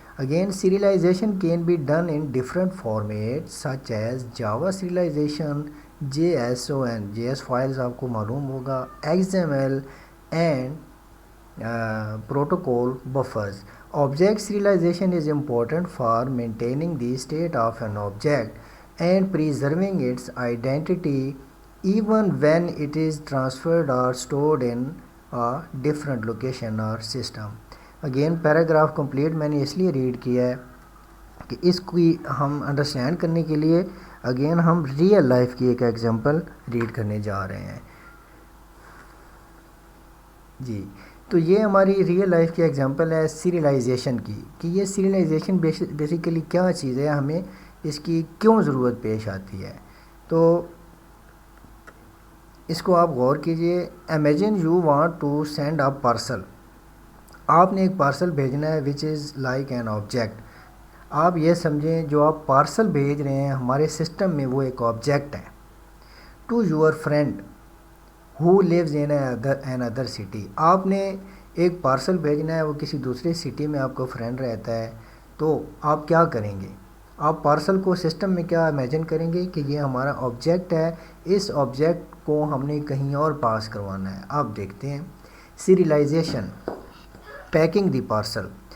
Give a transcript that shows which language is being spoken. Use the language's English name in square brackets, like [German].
[English] Again, serialization can be done in different formats such as Java serialization, JSON, JS files [Urdu] آپ کو معلوم ہوگا, [English] XML and protocol buffers. Object serialization is important for maintaining the state of an object and preserving its identity even when it is transferred or stored in a different location or system. [Urdu] Again paragraph complete میں نے اس لیے red کیا ہے کہ اس کی ہم understand کرنے کے لیے اگین ہم ریئل لائف کی ایک ایگزامپل ریڈ کرنے جا رہے ہیں. جی تو یہ ہماری ریئل لائف کی ایگزامپل ہے سیریلائزیشن کی, کہ یہ سیریلائزیشن بیسیکلی کیا چیز ہے, ہمیں اس کی کیوں ضرورت پیش آتی ہے. تو اس کو آپ غور کیجئے. [English] Imagine you want to send a parcel. [Urdu] آپ نے ایک پارسل بھیجنا ہے [English] Which is like an object. [Urdu] آپ یہ سمجھیں جو آپ پارسل بھیج رہے ہیں ہمارے سسٹم میں وہ ایک آبجیکٹ ہے. [English] To your friend who lives in another city. [Urdu] آپ نے ایک پارسل بھیجنا ہے, وہ کسی دوسرے سٹی میں آپ کا فرینڈ رہتا ہے, تو آپ کیا کریں گے؟ آپ پارسل کو سسٹم میں کیا امیجن کریں گے کہ یہ ہمارا آبجیکٹ ہے, اس آبجیکٹ کو ہم نے کہیں اور پاس کروانا ہے. آپ دیکھتے ہیں سیریلائزیشن. [English] Packing the parcel.